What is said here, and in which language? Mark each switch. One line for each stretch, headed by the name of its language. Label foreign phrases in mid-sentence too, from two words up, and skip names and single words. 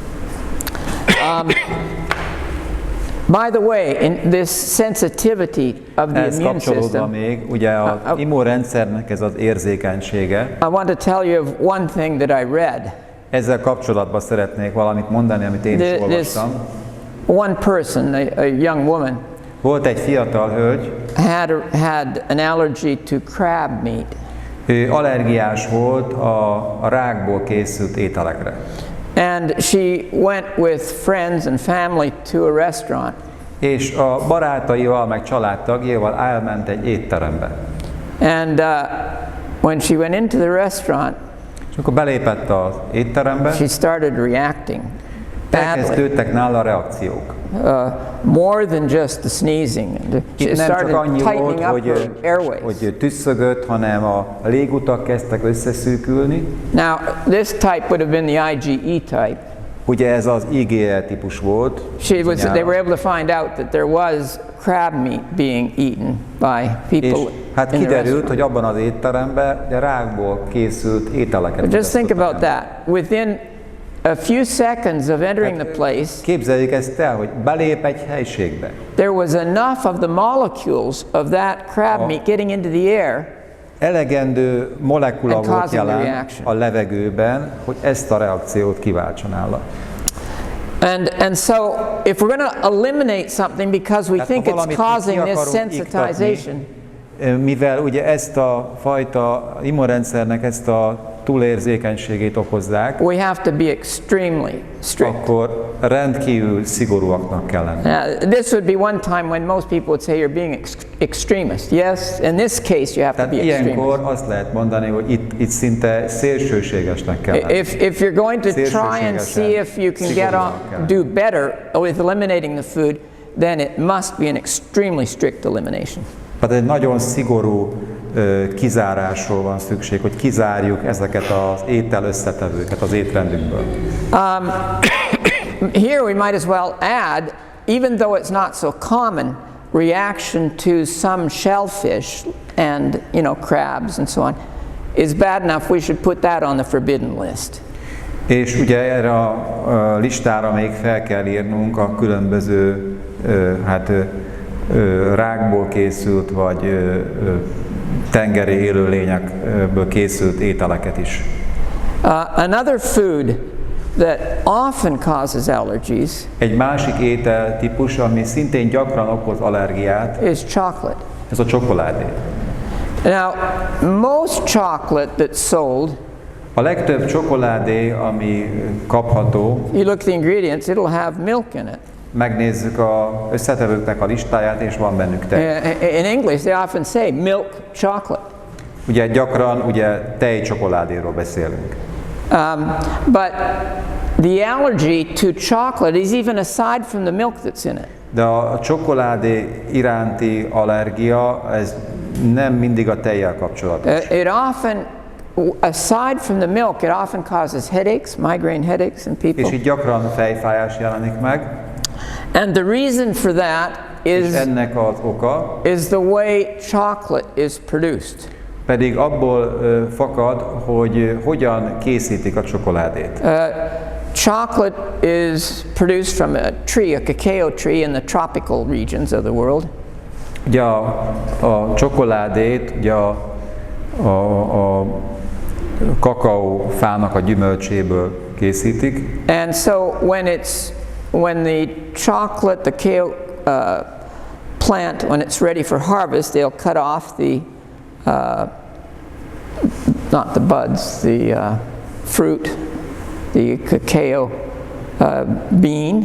English: By the way, in this sensitivity of the
Hungarian: Ehhez
English: immune
Hungarian: kapcsolódva
English: system,
Hungarian: még, ugye az immunrendszernek ez az érzékenysége.
English: I want to tell you of one thing that I read.
Hungarian: Ezzel kapcsolatban szeretnék valamit mondani, amit én is
English: This
Hungarian: olvastam.
English: one person, a young woman,
Hungarian: Volt egy fiatal hölgy,
English: had an allergy to crab meat.
Hungarian: ő allergiás volt a rákból készült ételekre.
English: And she went with friends and family to a restaurant.
Hungarian: És a barátaival, meg családtagjával elment egy étterembe.
English: And when she went into the restaurant,
Hungarian: És akkor belépett az étterembe,
English: she started reacting badly.
Hungarian: elkezdődtek nála reakciók.
English: More than just the sneezing. She
Hungarian: Itt nem csak
English: started
Hungarian: annyi volt,
English: tightening up her airways.
Hungarian: hogy tüsszögött, hanem a légutak kezdtek összeszűkülni.
English: Now, this type would have been the IgE type.
Hungarian: Ugye ez az IgE típus volt.
English: They were able to find out that there was crab meat being eaten by
Hungarian: És
English: people
Hungarian: hát
English: in the
Hungarian: kiderült,
English: restaurant.
Hungarian: hogy abban az étteremben de rákból készült ételeket.
English: Just think about that. Within a few seconds of entering the place,
Hungarian: Képzeljük ezt el, hogy belép egy helységbe.
English: there was enough of the molecules of that crab meat getting into the air.
Hungarian: Elegendő molekula
English: And
Hungarian: volt
English: causing the
Hungarian: jelen
English: reaction.
Hungarian: a levegőben, hogy ezt a reakciót kiváltsa nála.
English: And so, if we're going to eliminate something because we
Hungarian: Tehát,
English: think
Hungarian: ha
English: it's
Hungarian: valamit
English: causing
Hungarian: ki
English: this
Hungarian: akarunk
English: sensitization,
Hungarian: mivel ugye ezt a fajta immunrendszernek ezt a túlérzékenységét okozzák,
English: we have to be extremely strict.
Hungarian: akkor rendkívül szigorúaknak kell lenni.
English: Now, this would be one time when most people would say you're being extremist. Yes, in this case you have to
Hungarian: Tehát
English: be extremist.
Hungarian: ilyenkor azt lehet mondani, hogy itt szinte szélsőségesnek kell lenni.
English: If you're going to try and see if you can get on, do better with eliminating the food, then it must be an extremely strict elimination.
Hungarian: Tehát egy nagyon szigorú kizárásról van szükség, hogy kizárjuk ezeket az étel összetevőket az étrendünkből.
English: Here we might as well add, even though it's not so common, reaction to some shellfish and crabs and so on is bad enough. We should put that on the forbidden list.
Hungarian: És ugye erre a listára még fel kell írnunk a különböző rákból készült vagy tengeri élőlényekből készült ételeket is.
English: Another food that often causes allergies
Hungarian: Egy másik ételtípus, ami szintén gyakran okoz allergiát,
English: is chocolate.
Hungarian: ez a csokoládé.
English: Now, most chocolate that's sold,
Hungarian: A legtöbb csokoládé, ami kapható,
English: you look at the ingredients, it'll have milk in it.
Hungarian: megnézzük az összetevőknek a listáját, és van bennük tej.
English: In English, they often say milk chocolate.
Hungarian: Ugye gyakran tejcsokoládéról beszélünk.
English: But the allergy to chocolate is even aside from the milk that's in it.
Hungarian: De a csokoládé iránti allergia, ez nem mindig a tejjel kapcsolatos.
English: It often, aside from the milk, it often causes headaches, migraine headaches in people.
Hungarian: És így gyakran fejfájás jelenik meg.
English: And the reason for that
Hungarian: és ennek az oka
English: is the way chocolate is produced.
Hungarian: pedig abból fakad, hogy hogyan készítik a csokoládét.
English: Chocolate is produced from a tree, a cacao tree in the tropical regions of the world.
Hungarian: Ugye a csokoládét ugye a kakaófának a gyümölcséből készítik.
English: And so when the chocolate, the cacao plant, when it's ready for harvest, they'll cut off the not the buds, the fruit, the cacao bean.